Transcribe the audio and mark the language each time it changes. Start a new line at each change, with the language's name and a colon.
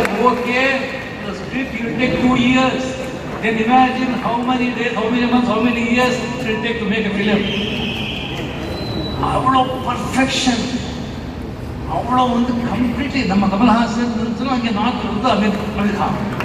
English: Okay script you take 2 years. Then imagine how many days, how many months, how many years it will take to make a film.
Tamil: அவ்வளோ perfection, அவ்வளோ வந்து completely நம்ம கமல்ஹாசன் இருந்தாலும் அங்கே நாட்டில் இருந்து அமீர் கான்.